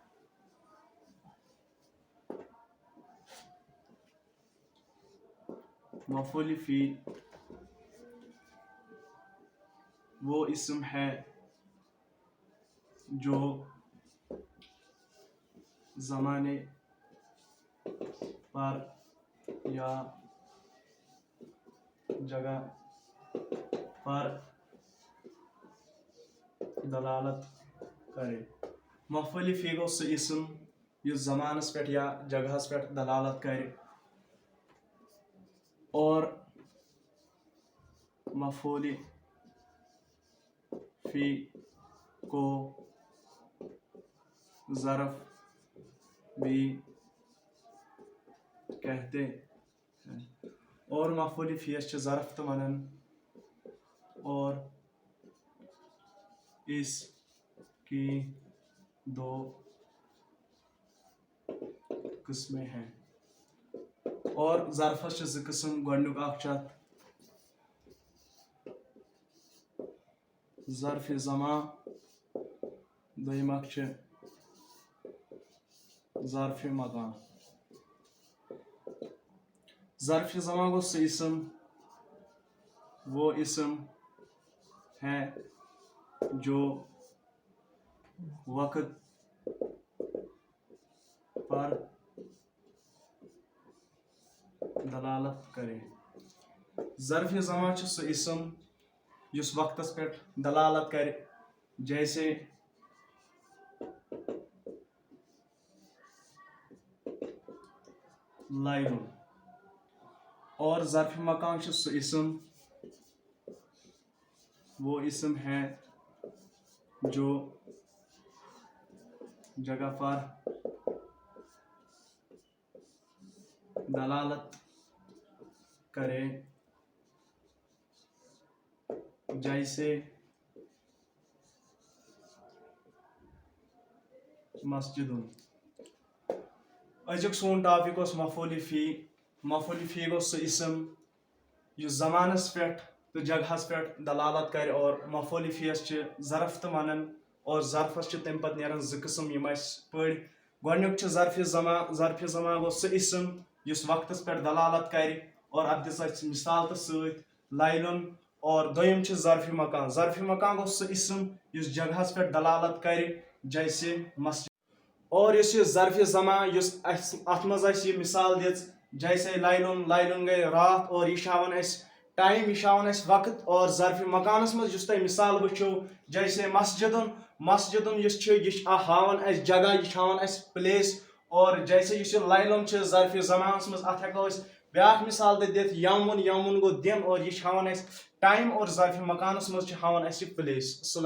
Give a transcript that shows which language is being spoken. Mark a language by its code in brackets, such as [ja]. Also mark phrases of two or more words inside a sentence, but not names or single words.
[ur] مفعول فی وہ اسم ہے جو زمانے پر یا جگہ پر دلالت کرے. [ks] مفعول فی گو سہ اسم یس زمانس پہ یا جگہس پہ دلالت کرے [ur] اور مفعول فی کو ظرف بھی کہتے ہیں اور [ks] مفعول فی چھ ظرف تہ ونان [ur] اور اس کی دو قسمیں ہیں [ks] اور ظرفس چھ زٕ قسم. گۄڈنیُک اکھ چھ اتھ ظرف زمان، دوٚیِم اکھ چھ ظرف مکان. ظرف زمان گو سہ اسم [ur] وہ اسم ہے جو وقت پر دلالت کرے. [ks] ظرف زمان چھ سہ اسم یس وقتس پہ دلالت کرے جیسے لائن. اور ظرف مکان چھ سہ اسم [ur] وہ اسم ہے جو جگہ پر دلالت کرے جیسے مسجد. [ks] أزیُک سون ٹاپک اوس مفعول فی. مفعول فی گو سہ اسم یس زمانس پہ تو جگہس پہ دلالت کرے اور مفعول فی یس چھ ظرف تہ ونان اور ظرفس چھ تمہ پتہٕ نیران زٕ قسم یم اسہِ پٔرۍ. گۄڈنیُک چھ ظرف زمان. ظرف زمان گو سہ اسم یس وقتس پہ دلالت کرِ اور اتھ دِژ اسہِ مثال تہ سۭتۍ لائلن. اور دوٚیِم چھ ظرف مکان. ظرف مکان گو سہ اسم یس جگہس پہ دلالت کرِ جیسے مسجد. اور یس یہ ظرف زمان یس اتھ منٛز اسہِ یہ مثال دِژ جیسے لائلن. لائلن گٔے رات اور یہ ہاوان اسہِ ٹائم، یہ ہاوان اسہِ وقت. اور ظرف مکانس منٛز یس تۄہہِ مثال وٕچھو جیسے مسجدن. مسجدن یس چھ یہ ہاوان اسہِ جگہ، یہ ہاوان اسہِ پلیس. اور جیسے یس یہ لائلن چھ ظرف زمانس منٛز اتھ ہیٚکو أسۍ بیاکھ مثال تہِ دِتھ یومُن. یومُن گوٚو دِن اور یہ ہاوان اسہِ ٹائم اور ظرف مکانس منٛز چھ ہاوان اسہِ پلیس.